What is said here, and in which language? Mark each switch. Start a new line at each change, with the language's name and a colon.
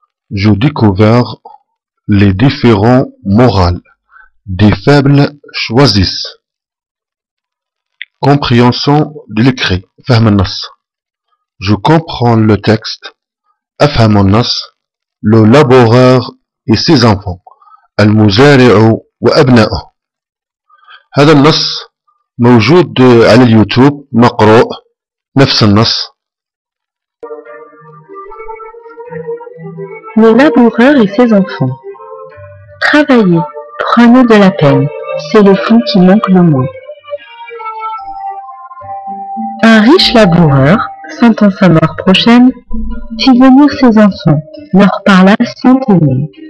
French: Je découvre les différents morales des faibles choisissent. Compréhension de l'écrit.
Arabic: فهم النص.
French: Je comprends le texte.
Arabic: أفهم النص.
French: Le laboureur et ses enfants.
Arabic: المزارع وأبنائه. هذا النص موجود على اليوتيوب مقروء نفس النص.
French: Le laboureur et ses enfants. Travaillez, prenez de la peine, c'est le fond qui manque le moins. Un riche laboureur, sentant sa mort prochaine, fit venir ses enfants, leur parla sans témoin.